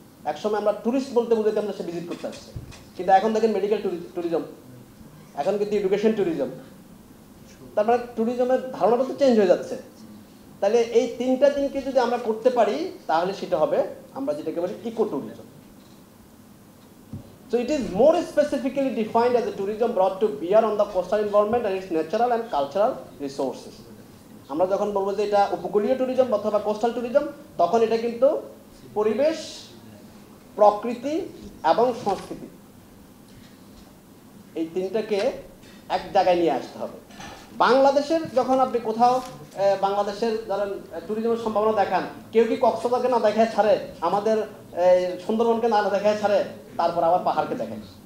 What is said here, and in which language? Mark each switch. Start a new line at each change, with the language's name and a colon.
Bangla: একসময় আমরা ট্যুরিস্ট বলতে বুঝাইতাম আমরা সে ভিজিট করতে আসছে, কিন্তু এখন দেখেন মেডিকেল ট্যুরিজম, এখন কিন্তু এডুকেশন ট্যুরিজম। তার মানে ট্যুরিজমের ধারণাটা তো চেঞ্জ হয়ে যাচ্ছে। তাহলে এই 3টা দিনকে যদি আমরা করতে পারি, তাহলে সেটা হবে আমরা যেটাকে বলি eco tourism.
English: So it is more specifically defined as a tourism brought to bear on the coastal environment and its natural and cultural resources.
Bangla: আমরা যখন বলবো যে এটা উপকূলীয় ট্যুরিজম অথবা কোস্টাল ট্যুরিজম, তখন এটা কিন্তু পরিবেশ, প্রকৃতি এবং সংস্কৃতি, এই 3টাকে এক জায়গায় নিয়ে আসতে হবে। বাংলাদেশের যখন আপনি কোথাও বাংলাদেশের ধরেন ট্যুরিজমের সম্ভাবনা দেখান, কেউ কি কক্সবাজারকে না দেখায় ছাড়ে, আমাদের সুন্দরবনকে না দেখায় ছাড়ে, তারপর আবার পাহাড়কে দেখায়।